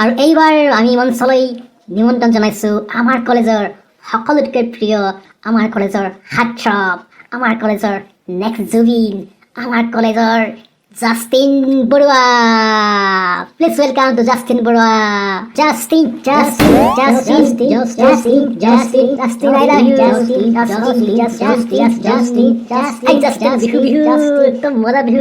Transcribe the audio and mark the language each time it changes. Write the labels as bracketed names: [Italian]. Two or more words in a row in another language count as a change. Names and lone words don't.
[Assamese] এইবাৰ আমি মঞ্চলৈ নিমন্ত্ৰণ জনাইছোঁ আমাৰ কলেজৰ সকলোতকৈ প্ৰিয় আমাৰ কলেজৰ হাৰ্টথ্ৰব, আমাৰ কলেজৰ নেক্সট জুবিন, আমাৰ কলেজৰ জাষ্টিন বৰুৱা। [English] please welcome to জাষ্টিন বৰুৱা। জাষ্টিন I love you. Justin, [Assamese] বিহু একদম মজা বিহু।